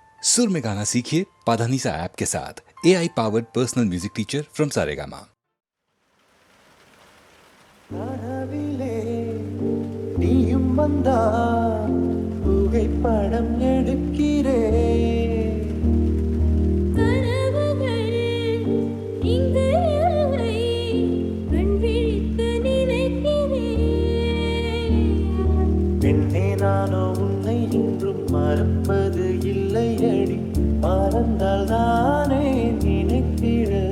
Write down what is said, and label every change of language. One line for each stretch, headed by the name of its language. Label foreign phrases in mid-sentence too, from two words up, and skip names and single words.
Hindi: सुर में गाना सीखिए पाधानीसा ऐप के साथ।
English: AI powered personal music teacher from
Hindi: सारेगामा।
Tamil: புகைப்படம் எடுக்கிறேன் பெண்ணே நானோ உன்னை இன்றும் மறப்பது இல்லை அடி மறந்தால் தானே நினைத்திட